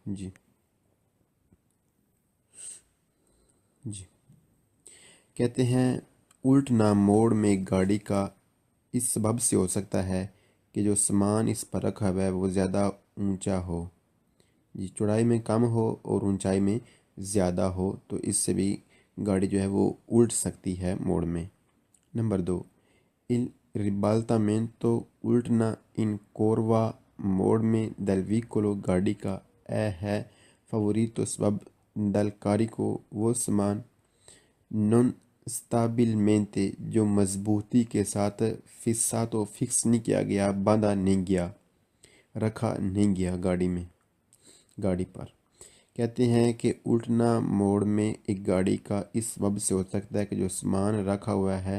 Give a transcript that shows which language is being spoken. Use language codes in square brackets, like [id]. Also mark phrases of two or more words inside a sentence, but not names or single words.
[ur] جی جی کہتے ہیں الٹنا موڑ میں گاڑی کا اس سبب سے ہو سکتا ہے کہ جو سامان اس پر رکھا ہوا ہے وہ زیادہ اونچا ہو، جی چوڑائی میں کم ہو اور اونچائی میں زیادہ ہو، تو اس سے بھی گاڑی جو ہے وہ الٹ سکتی ہے موڑ میں۔ نمبر 2 [it] il ribaltamento [ur] الٹنا [it] in curva [ur] موڑ میں [it] del veicolo [ur] گاڑی کا ہے favorito سبب [it] del carico [ur] وہ سامان [it] non stabilmente [ur] جو مضبوطی کے ساتھ fissato فکس نہیں کیا گیا، باندھا نہیں گیا، رکھا نہیں گیا گاڑی پر۔ کہتے ہیں کہ الٹنا موڑ میں ایک گاڑی کا اس سبب سے ہو سکتا ہے کہ جو سامان رکھا ہوا ہے